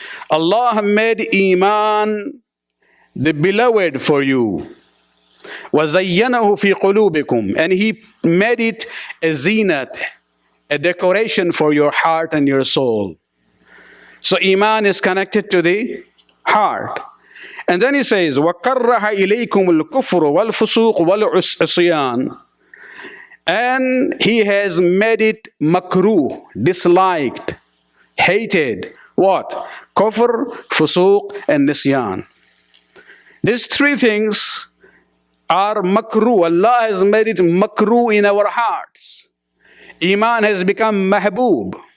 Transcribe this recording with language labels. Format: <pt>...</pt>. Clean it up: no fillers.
<en>Allah made Iman the beloved for you.</en> <ar>وَزَيَّنَهُ فِي قُلُوبِكُمْ.</ar> <en>And He made it a zinat, a decoration for your heart and your soul. So Iman is connected to the heart. And then He says,</en> <ar>وَكَرَّهَ إِلَيْكُمُ الْكُفْرُ وَالْفُسُوقُ وَالْعِصْيَانِ.</ar> <en>And He has made it makruh, disliked, hated. What? Kufr, fusuq, and nisyan. These three things are makruh. Allah has made it makruh in our hearts. Iman has become mahboob.</en>